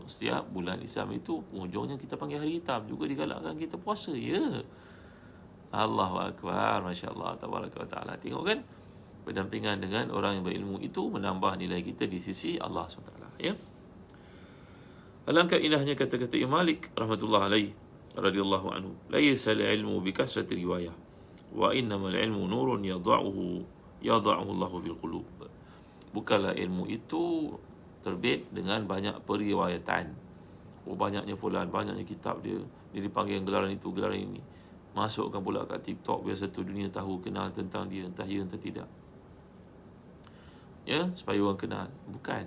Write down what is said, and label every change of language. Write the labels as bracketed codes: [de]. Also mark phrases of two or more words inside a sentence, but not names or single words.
[ms] Setiap bulan Islam itu penghujungnya kita panggil hari hitam. Juga digalakkan kita puasa. Ya, [ar] الله أكبر، ما شاء الله، تبارك وتعالى. [ms] Tengok kan, berdampingan dengan orang yang berilmu itu menambah nilai kita di sisi Allah SWT. Ya. Alangkah indahnya kata-kata Imam Malik [ar] رحمة الله عليه رضي الله عنه, ليس العلم بكثرة الرواية وإنما العلم نور يضعه الله في القلوب. [ms] Bukanlah ilmu itu terbit dengan banyak periwayatan. Banyaknya fulan, banyaknya kitab dia dipanggil gelaran itu, gelaran ini. Masukkan pula kat TikTok biar satu dunia tahu, kenal tentang dia, entah ya entah tidak. Ya, supaya orang kenal. Bukan.